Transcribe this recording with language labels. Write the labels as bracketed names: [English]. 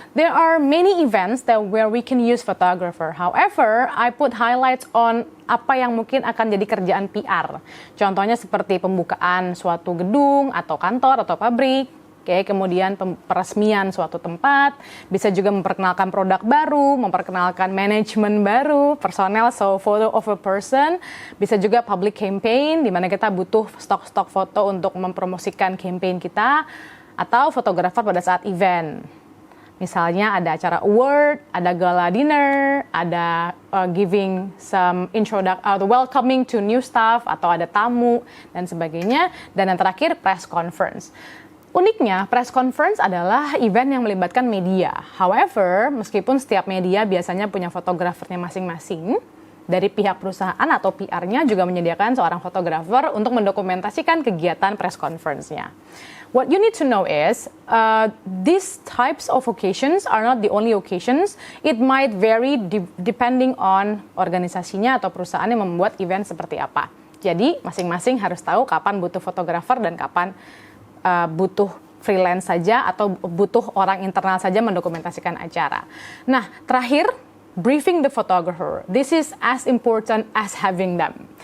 [English] There are many events where we can use photographer. However, I put highlights on [Indonesian] apa yang mungkin akan jadi kerjaan PR. Contohnya seperti pembukaan suatu gedung atau kantor atau pabrik. Oke, kemudian peresmian suatu tempat, bisa juga memperkenalkan produk baru, memperkenalkan manajemen baru, personel, [English] so photo of a person, [Indonesian] bisa juga public campaign, di mana kita butuh stok-stok foto untuk mempromosikan campaign kita, atau fotografer pada saat event. Misalnya ada acara award, ada gala dinner, ada [English] giving some welcoming to new staff, [Indonesian] atau ada tamu, dan sebagainya. Dan yang terakhir, press conference. Uniknya, press conference adalah event yang melibatkan media. However, meskipun setiap media biasanya punya fotografernya masing-masing, dari pihak perusahaan atau PR-nya juga menyediakan seorang fotografer untuk mendokumentasikan kegiatan press conference-nya. [English] What you need to know is, these types of occasions are not the only occasions. It might vary depending on [Indonesian] organisasinya atau perusahaan yang membuat event seperti apa. Jadi, masing-masing harus tahu kapan butuh fotografer dan kapan butuh freelance saja atau butuh orang internal saja mendokumentasikan acara. Nah, terakhir, briefing the photographer. [English] This is as important as having them.